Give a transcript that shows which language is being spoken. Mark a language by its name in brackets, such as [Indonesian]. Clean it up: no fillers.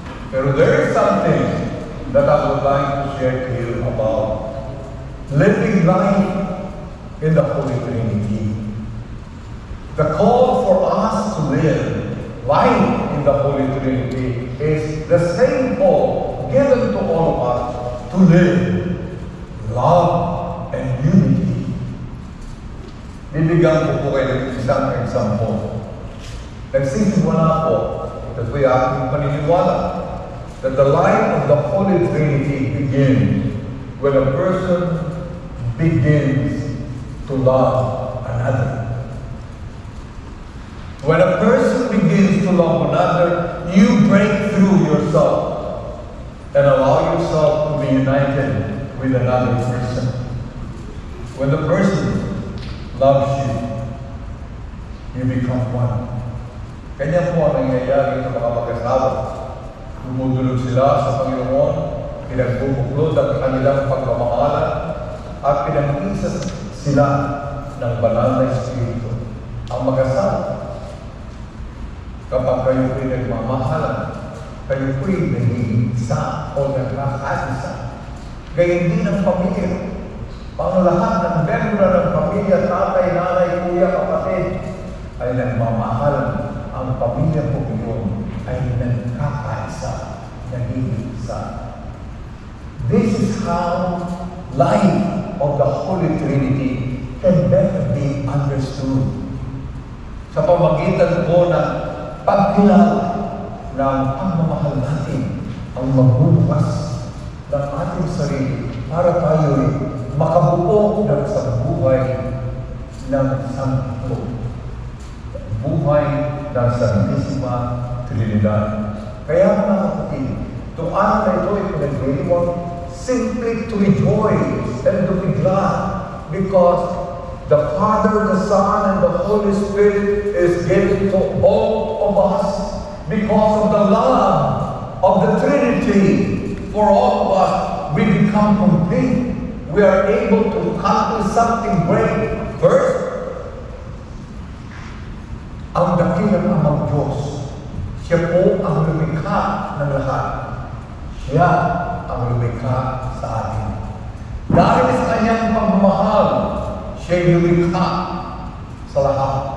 [Filipino] Pero [English] there is something that I would like to share to you about living life in the Holy Trinity. The call for us to live life in the Holy Trinity is the same call given to all of us to live love and unity. [Filipino] Bibigyan ko po kayo ng isang example. Nagsisimula po, ito po yung aking paniniwala, [English] that the life of the Holy Trinity begins when a person begins to love another. When a person begins to love another, you break through yourself and allow yourself to be united with another person. When the person loves you, you become one. [Filipino] Kanya po ang nangyayari sa mga mag-asawa. Dumudulog sila sa Panginoon, pinagbubuklod ang kanilang pagmamahalan, at pinag-isa sila ng banal na Espiritu. Ang mag-asawa, kapag kayo po'y nagmamahalan, kayo po'y naging isa o nagkakaisa. Gayun din ang pamilya. Pang lahat ng membro ng pamilya, tatay, nanay, kuya, kapatid, ay nagmamahalan. Ang pamilya po yun ay nagkakaisa, naging isa. [English] This is how life of the Holy Trinity can better be understood. [Filipino] Sa pamagitan po ng pagkilala ng pagmamahal natin, ang magbubukas ng ating sarili para tayo'y makabuo ng sa buhay ng Santo. Buhay ng Santisima Trinidad. Kaya mga kapatid, itong araw na ito ay pinag-iwan [English] simply to rejoice and to be glad because the Father, the Son, and the Holy Spirit is given to all of us because of the love of the Trinity. For all of us, we become complete. We are able to accomplish something great. First, [Filipino] ang dakilang Amang Diyos, siya po ang lumikha ng lahat. Siya ang lumikha sa atin. Dahil sa kanyang pagmamahal, siya'y lumikha sa lahat.